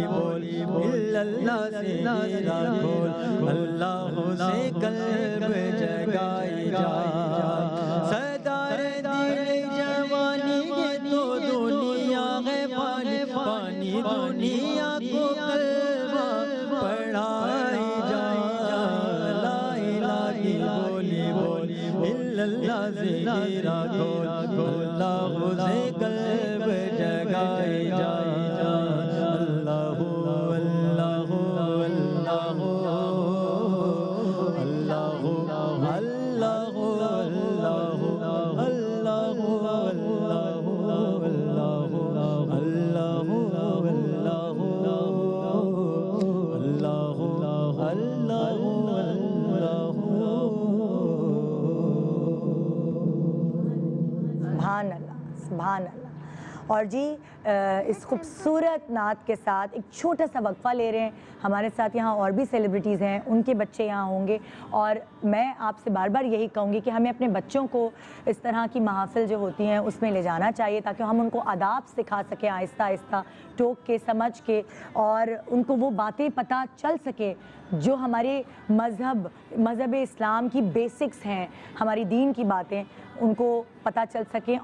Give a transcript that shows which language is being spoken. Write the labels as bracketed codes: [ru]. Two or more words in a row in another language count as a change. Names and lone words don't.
[ur] بولی اللہ سے میرا کھول، اللہ سے قلب جگائی جائے، سردار دل جوانی یہ تو دنیا ہے پانی پانی، دنیا کو کلمہ پڑھائی جائے، [ar] لا الہ [ur] بولی بولی اللہ سے میرا کھول، اللہ سے قلب جگائی جگائی جا اللہ اللہ اللہ اللہ اللہ اللہ [ar] سبحان الله، سبحان الله. [ur] اور جی اس خوبصورت نعت کے ساتھ ایک چھوٹا سا وقفہ لے رہے ہیں. ہمارے ساتھ یہاں اور بھی سیلیبریٹیز ہیں، ان کے بچے یہاں ہوں گے اور میں آپ سے بار بار یہی کہوں گی کہ ہمیں اپنے بچوں کو اس طرح کی محفل جو ہوتی ہیں اس میں لے جانا چاہیے تاکہ ہم ان کو آداب سکھا سکیں، آہستہ آہستہ ٹوک کے، سمجھ کے، اور ان کو وہ باتیں پتا چل سکے جو ہمارے مذہب اسلام کی بیسکس ہیں، ہماری دین کی باتیں ان کو پتا چل سکیں.